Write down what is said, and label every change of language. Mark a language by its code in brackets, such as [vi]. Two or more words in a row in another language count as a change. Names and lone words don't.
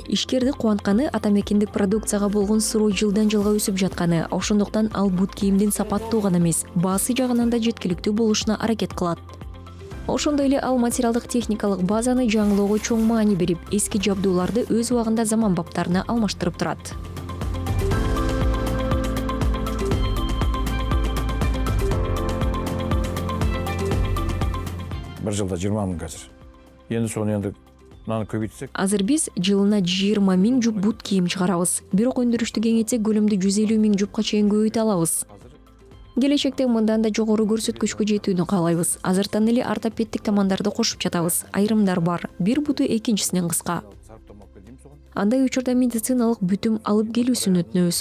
[ky] Ишкерди кубантканы атамекендик продукцияга болгон суроо жылдан жылга өсүп жатканы. Ошондуктан ал бут кийимдин сапаттуу гана эмес, баасы жагынан да жеткиликтүү болушуна аракет кылат. Ошондой эле ал материалдык техникалык базаны жаңылоого чоң маани берип, эски жабдууларды өз убагында заманбаптарына алмаштырып турат. [kk] Бір жылда 20 мың қазір. Енді соны мынаны көбейтсек. [ky] Азыр биз жылына 20 000 жуп бут кийим чыгарабыз. Бирок өндүрүштү кеңейтсек көлөмдү 150 000 жупка чейин көбөйтө алабыз. Келечекте мындан да жогору көрсөткүчкө жетүүнү каалайбыз. Азыртан эле ортопедтик тамандарды кошуп жатабыз. Айрымдар бар. Бир буту экинчисинен кыска. Андай учурда медициналык бүтүм алып келүүсүн өтүнөбүз.